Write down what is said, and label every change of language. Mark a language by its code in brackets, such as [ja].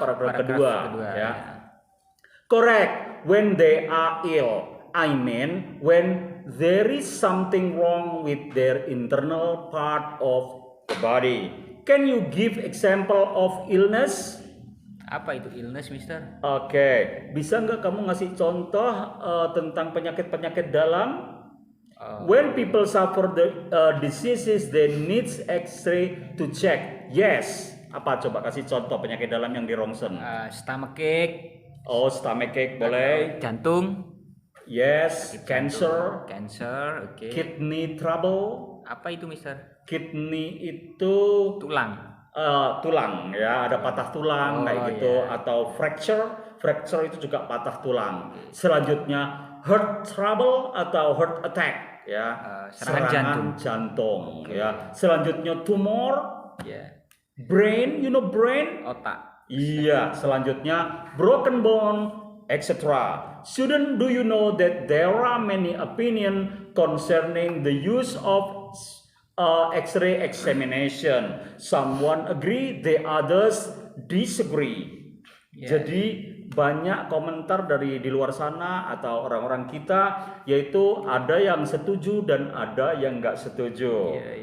[id] Paragraph kedua, ya. [en] Correct. When they are ill, I mean when there is something wrong with their internal part of the body. Can you give example of illness? [id] Apa itu [en] illness, Mister? [id] Oke, bisa nggak kamu ngasih contoh tentang penyakit-penyakit dalam? [en] When people suffer the diseases, they needs X-ray to check. [id] Yes. Apa coba kasih contoh penyakit dalam yang di rongsen? [en] Stomachache, [id] Oh, [en] stomachache boleh. [id] jantung, [en] Yes. Cancer. cancer, [id] oke. [en] Kidney trouble. [id] Apa itu, [en] Mister? [id] Kidney itu Tulang. tulang ya, ada patah tulang kayak gitu, iya. atau [en] fracture [id] itu juga patah tulang. Selanjutnya [en] heart trouble atau heart attack [id] ya, serangan jantung ya. Selanjutnya tumor, Ya, [en] brain, you know brain, [id] otak. iya. Selanjutnya [en] broken bone, etc. Student, do you know that there are many opinion concerning the use of X-ray examination? Someone agree, the others disagree. [id] Jadi banyak komentar dari di luar sana atau orang-orang kita, yaitu ada yang setuju dan ada yang nggak setuju.